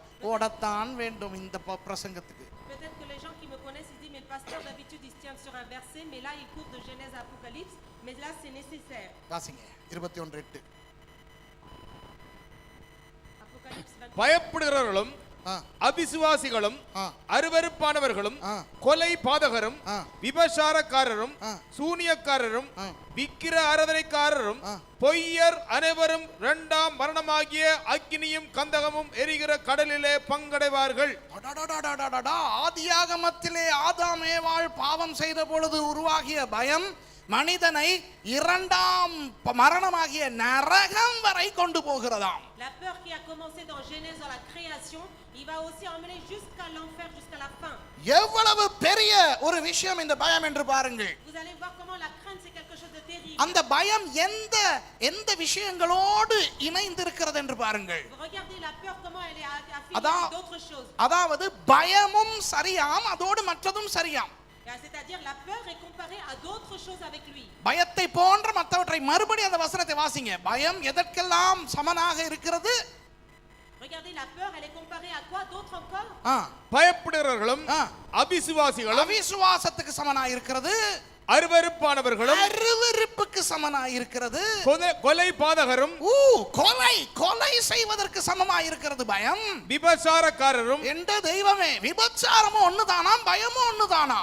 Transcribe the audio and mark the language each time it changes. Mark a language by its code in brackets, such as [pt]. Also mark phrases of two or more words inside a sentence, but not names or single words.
[ta] ஓடத்தான் வேண்டும் இந்த பிரசங்கத்துக்கு. [fr] Peut-être que les gens qui me connaissent, ils disent, mais le pasteur d'habitude il se tient sur un verset, mais là il court de Genèse à Apocalypse, mais là c'est nécessaire. [ta] வாசிங்க 21:8. [fr] Apocalypse 21. [ta] பயப்படுகிறவர்களும் அவிசுவாசிகளும் அருவருப்பானவர்களும் கொலை பாதகரும் விபசாரக்காரரும் சூனியக்காரரும் விக்கிர ஆராதனைக்காரரும் பொய்யர் அனைவரும் இரண்டாம் மரணமாகிய அக்கினியும் கந்தகமும் எரிகிற கடலிலே பங்கடைவார்கள். ஆதியாகமத்திலே ஆதாம் ஏவாள் பாவம் செய்த பொழுது உருவாகிய பயம் மனிதனை இரண்டாம் மரணமாகிய நரகம் வரை கொண்டு போகிறதாம். [fr] La peur qui a commencé dans Genèse, dans la création, il va aussi emmener jusqu'à l'enfer, jusqu'à la fin. [ta] எவ்வளவு பெரிய ஒரு விஷயம் இந்த பயம் என்று பாருங்கள். [fr] Vous allez voir comment la crainte c'est quelque chose de terrible. [ta] அந்த பயம் எந்த விஷயங்களோடு இணைந்திருக்கிறது என்று பாருங்கள். [fr] Regardez la peur comment elle est affiliée à d'autres choses. [ta] அதாவது பயமும் சரியாம், அதோடு மற்றதும் சரியாம். [fr] C'est-à-dire la peur est comparée à d'autres choses avec lui. [ta] பயத்தை போன்ற மற்றவற்றை மறுபடி அந்த வசனத்தை வாசிங்க. பயம் எதற்கெல்லாம் சமனாக இருக்கிறது? [fr] Regardez la peur, elle est comparée à quoi d'autre encore? [ta] பயப்படுகிறவர்களும் அவிசுவாசிகளும் அவிசுவாசத்துக்கு சமனாக இருக்கிறது, அருவருப்பானவர்களும் அருவருப்புக்கு சமனாக இருக்கிறது, கொலை பாதகரும் கொலை செய்வதற்கு சமமாக இருக்கிறது பயம், விபசாரக்காரரும் என்ற தெய்வமே விபச்சாரமும் ஒண்ணுதானாம் பயமும் ஒண்ணுதானா,